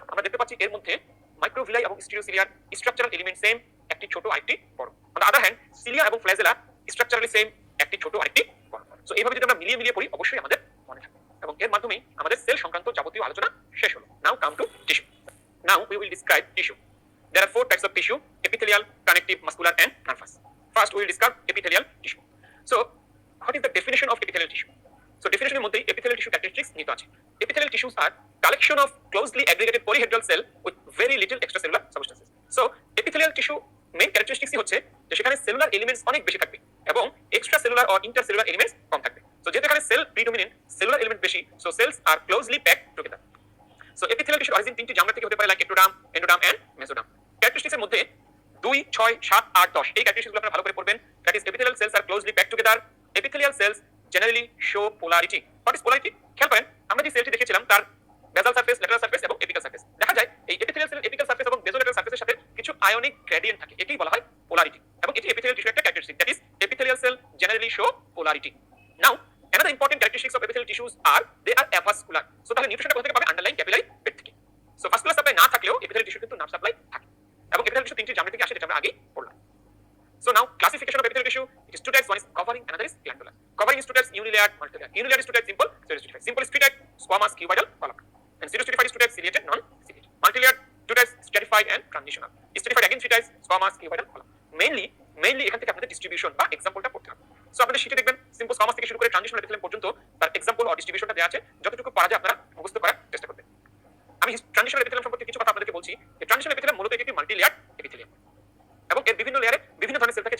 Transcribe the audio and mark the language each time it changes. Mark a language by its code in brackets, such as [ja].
[bn] আমরা দেখতে পাচ্ছি এর মধ্যে মাইক্রোভিলাই এবং স্টেরিওসিলিয়ার স্ট্রাকচারাল এলিমেন্ট সেম, একটি ছোট আরেকটি বড়। On the other hand cilia এবং ফ্ল্যাজেলা স্ট্রাকচারালি সেম, একটি ছোট আরেকটি বড়। সো এইভাবে যদি আমরা মিলিয়ে মিলিয়ে পড়ি অবশ্যই আমাদের মনে থাকবে এবং এর মাধ্যমেই আমাদের সেল সংক্রান্ত যাবতীয় আলোচনা শেষ হলো। [en] Now come to tissue. Now we will describe tissue. There are 4 types of tissue: epithelial, connective, muscular and nervous. First we will describe epithelial tissue. So what is the definition of epithelial tissue? So definition [bn] এর মধ্যে [en] epithelial tissue characteristics [bn] নিহিত আছে। [en] Epithelial tissues are collection of closely aggregated polyhedral cell with very little extracellular substances. [bn] So epithelial tissue main characteristics হচ্ছে যে সেখানে cellular elements অনেক বেশি থাকবে এবং extra cellular or intercellular elements কম থাকবে। সো যেহেতু এখানে সেল প্রিডোমিনেন্ট, সেলুলার এলিমেন্ট বেশি, so [en] Cells are closely packed together. [bn] So epithelial টিস্যুর অরিজিন তিনটি জার্ম থেকে হতে পারে, like ectoderm, endoderm and mesoderm. Characteristics এর মধ্যে 2, 6, 7, 8, 10 এই ক্যারেক্টারিস্টিক্সগুলো আপনারা ভালো করে পড়বেন। [en] That is epithelial cells are closely packed together. Epithelial cells generally show polarity. What is polarity? [bn] খেয়াল করেন, আমরা যে সেলটি দেখেছিলাম তার বেসাল সারফেস, ল্যাটারাল সারফেস এবং এপিক্যাল সারফেস। দেখা যায় এই এপিথেলিয়াল সেলের এপিক্যাল সারফেস এবং বেসোল্যাটারাল সারফেসের সাথে কিছু আয়নিক গ্রেডিয়েন্ট থাকে, একেই বলা হয় পোলারিটি এবং এটি এপিথেলিয়াল টিস্যুর একটা characteristic. [en] That is epithelial cell generally show polarity. Now another important characteristics of epithelial tissues are they are avascular. [bn] So তাহলে নিউট্রিশনটা কোথা থেকে পাবে? আন্ডারলাইন ক্যাপিলারি বেড থেকে। সো ভাস্কুলার সাপ্লাই না থাকলেও epithelial tissue কিন্তু নার্ভ সাপ্লাই থাকে এবং epithelial tissue তিনটি জার্ম থেকে আসে, যেটা আমরা আগেই পড়লাম। [en] So now classification of epithelial tissue, it is 2 types. One is covering, another is glandular. Covering is 2 types: unilayered, multilayered. Unilayered is 2 types: simple, pseudostratified. Simple is 3 types: squamous, cuboidal, columnar. And pseudostratified is 2 types: ciliated, non-ciliated. Multilayered 2 types: stratified and transitional. Stratified again 3 types: squamous, cuboidal, columnar. [bn] Mainly এখান থেকে আপনাদের distribution বা এক্সাম্পলটা পড়তে হবে। So আপনাদের শীটে দেখবেন simple squamous থেকে শুরু করে ট্রানজিশনাল এপিথেলিয়াম পর্যন্ত তার এক্সাম্পল অর ডিস্ট্রিবিউশনটা দেওয়া আছে। যতটুকু পারা যায় আপনারা মুখস্থ করার চেষ্টা করবেন। আমি ট্রানজিশনাল এপিথেলিয়াম সম্পর্কে কিছু কথা আপনাদেরকে বলছি। এই ট্রানজিশনাল এপিথেলিয়াম মূলত একটি মাল্টি লেয়ার এপিথেলিয়াম এবং এর বিভিন্ন লেয়ারে বিভিন্ন ধরনের সেল থাকে।